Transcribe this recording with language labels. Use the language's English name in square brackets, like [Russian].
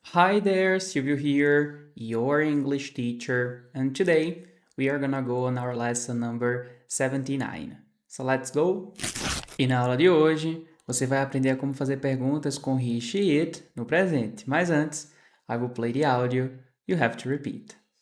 [English] Hi there, Silvio here, your English teacher, and today we are gonna go on our lesson number 79. So let's go! [Portuguese] E na aula de hoje, você vai aprender como fazer perguntas com he, she, it no presente. [English] Mas antes, I will play the audio, you have to repeat.